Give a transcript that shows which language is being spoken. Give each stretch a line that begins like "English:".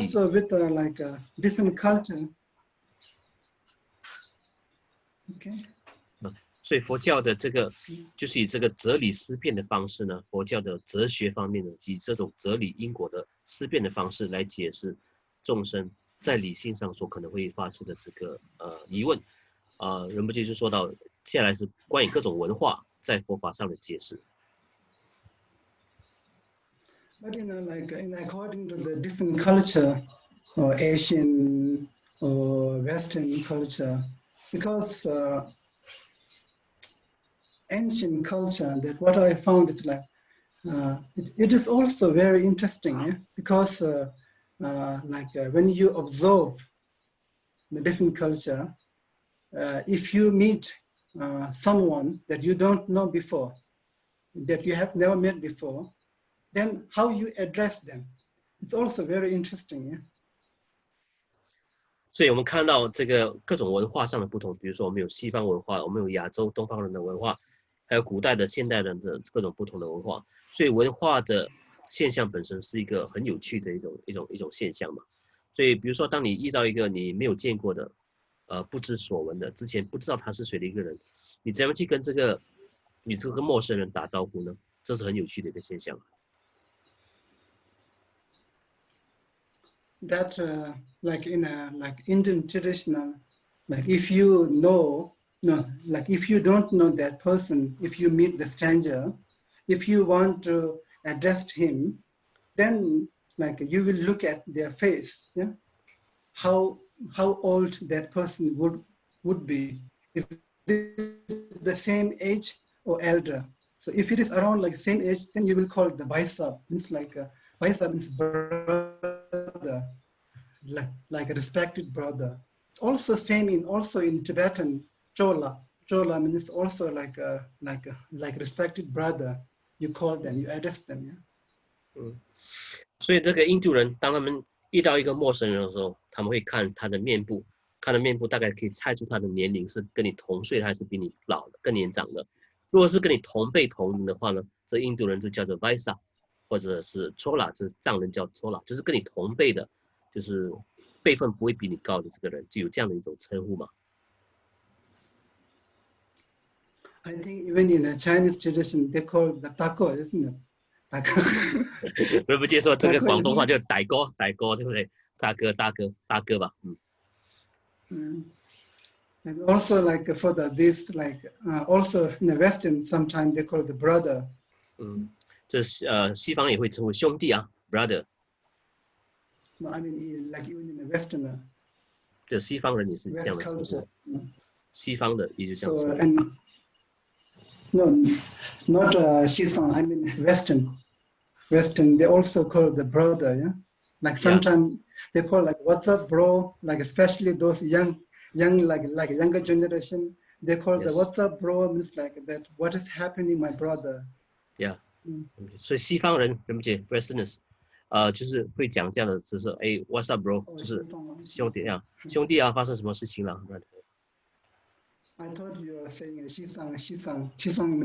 English: also with like a different culture. Okay.
Chinese: 所以佛教的这个就是以这个哲理思辨的方式呢，佛教的哲学方面呢，以这种哲理因果的思辨的方式来解释众生在理性上所可能会发出的这个疑问，仁波切就说到，接下来是关于各种文化在佛法上的解释。
English: But like according to the different culture, or Asian or Western culture, because ancient culture, that what I found is like, it is also very interesting, yeah? Because when you observe the different culture, if you meet someone that you don't know before, that you have never met before, then how you address them, it's also very interesting, yeah?
Chinese: 所以我们看到这个各种文化上的不同，比如说我们有西方文化，我们有亚洲东方人的文化，还有古代的现代人的各种不同的文化，所以文化的现象本身是一个很有趣的一种现象嘛。所以比如说当你遇到一个你没有见过的不知所闻的，之前不知道他是谁的一个人，你怎么去跟这个陌生人打招呼呢？这是很有趣的一个现象。
English: That like in a Indian traditional, like if you if you don't know that person, if you meet the stranger, if you want to address him, then like you will look at their face, yeah, how old that person would be, is it the same age or elder. So if it is around like same age, then you will call it the Vaisab, means like Vaisab means brother, like a respected brother. It's also same in Tibetan, Chola. Chola means also like a respected brother. You call them, you address them, yeah.
Chinese: 所以这个印度人当他们遇到一个陌生人的时候，他们会看他的面部，看的面部大概可以猜出他的年龄是跟你同岁还是比你老的、更年长的。如果是跟你同辈同龄的话呢，这印度人就叫做 Vaisa， 或者是 Chola， 就是藏人叫 Chola， 就是跟你同辈的，就是辈分不会比你高的这个人，就有这样的一种称呼嘛。
English: I think even in the Chinese tradition, they call the tako, isn't it? Tako.
Chinese: 仁波切说这个广东话叫大哥，大哥对不对？大哥，大哥，大哥吧，
English: And also like for this like also in the Western, sometimes they call the brother.
Chinese: 这西方也会称为兄弟啊 ，brother。
English: No, I mean like even in the Western.
Chinese: 就西方人也是这样的称呼。西方的也就这样称呼。
English: So and no, not Shisang. I mean Western. Western, they also call the brother. Yeah, like sometimes they call like "What's up, bro?" Like especially those young like younger generation, they call the "What's up, bro?" means like that. What is happening, my brother? Yeah.
Chinese: 所以西方人仁波切 Westerners， 就是会讲这样的，就是
English: What's up, bro？
Chinese: 就是兄弟啊，兄弟啊，发生什么事情了
English: I thought you were saying Shisang means